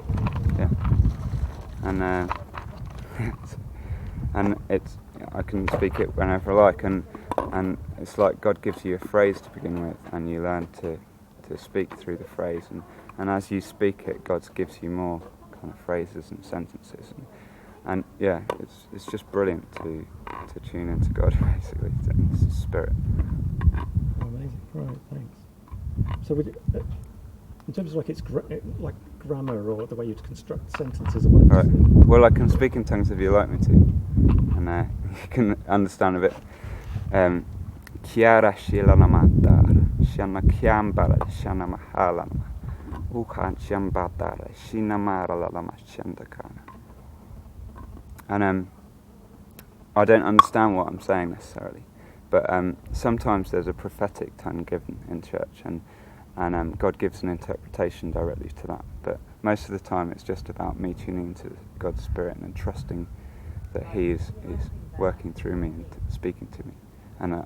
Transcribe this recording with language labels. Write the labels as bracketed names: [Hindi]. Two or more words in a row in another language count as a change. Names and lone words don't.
[English] And and I can speak it whenever I like, and it's like God gives you a phrase to begin with, and you learn to speak through the phrase, and as you speak it, God gives you more kind of phrases and sentences, and yeah, it's just brilliant to tune into God basically, it's the Spirit. Amazing, right? Thanks. So in terms of like like grammar or the way you construct sentences or whatever. Right. Well, I can speak in tongues if you like me to, and you can understand a bit. Chiara shilana matar, shana kiambara, shana mahalana, ukhan chambatara, shina mara lama chandakana. And I don't understand what I'm saying necessarily, but sometimes there's a prophetic tongue given in church, and God gives an interpretation directly to that. But most of the time it's just about me tuning into God's Spirit and trusting that He is working through me and speaking to me.